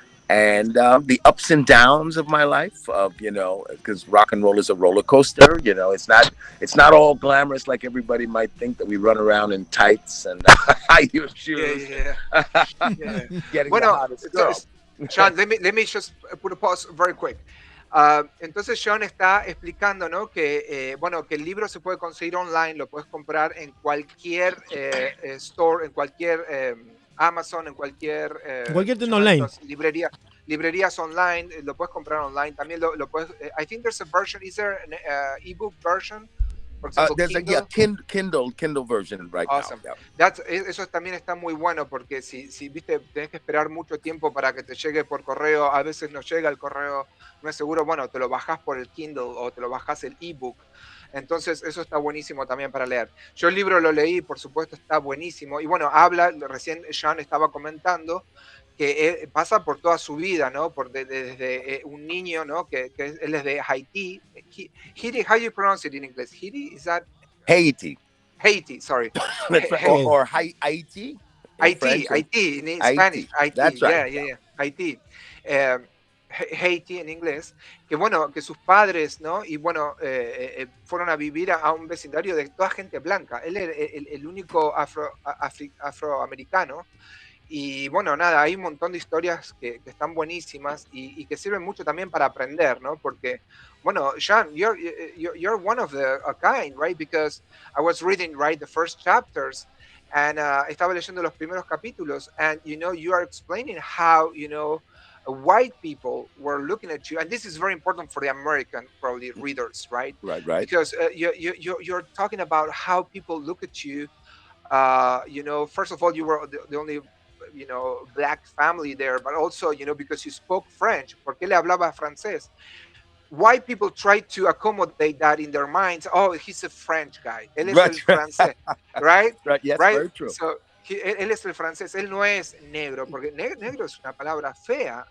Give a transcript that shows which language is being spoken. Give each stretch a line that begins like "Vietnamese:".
English: And the ups and downs of my life, of because rock and roll is a roller coaster. It's not all glamorous like everybody might think, that we run around in tights and high heel shoes. Getting the hottest girl. Sean, let me just put a pause very quick.
Spanish: Entonces Sean está explicando, ¿no? Que que el libro se puede conseguir online, lo puedes comprar en cualquier store, en cualquier Amazon, en cualquier tienda online, librerías online, lo puedes comprar online. También lo puedes.
English: I think there's a version. Is there an ebook version? For example, there's Kindle? a Kindle version right awesome. now.
Spanish: Eso también está muy bueno, porque si viste, tenés que esperar mucho tiempo para que te llegue por correo. A veces no llega el correo, no es seguro. Bueno, te lo bajás por el Kindle o te lo bajás el ebook. Entonces eso está buenísimo también para leer. Yo el libro lo leí, por supuesto, está buenísimo. Y bueno, recién Jean estaba comentando que pasa por toda su vida, ¿no? Desde un niño, ¿no? Que él es de Haití.
English: Haiti, how you pronounce it in English? Haiti, is that? Haiti. Haiti, sorry. or Haiti. Haiti in Spanish. Haiti. That's right. Yeah. Haiti.
Spanish: Haiti en inglés, que sus padres, ¿no? Y fueron a vivir a un vecindario de toda gente blanca. Él era el único afroamericano. Y nada, hay un montón de historias que están buenísimas y que sirven mucho también para aprender, ¿no?
English: Porque, Jean, you're one of a kind, right? Because I was reading, right, the first chapters, and
Spanish: estaba leyendo los primeros capítulos,
English: and, you are explaining how, white people were looking at you, and this is very important for the American, probably, readers, right? Right. Because you're talking about how people look at you. First of all, you were the only, black family there, but also, because you spoke French,
Spanish: porque él hablaba francés.
English: White people try to accommodate that in their minds. Oh, he's a French guy.
Spanish: Él es el francés,
English: right? Right. Yes, right? Very true.
Spanish: So, él es el francés, él no es negro, porque negro es una palabra fea.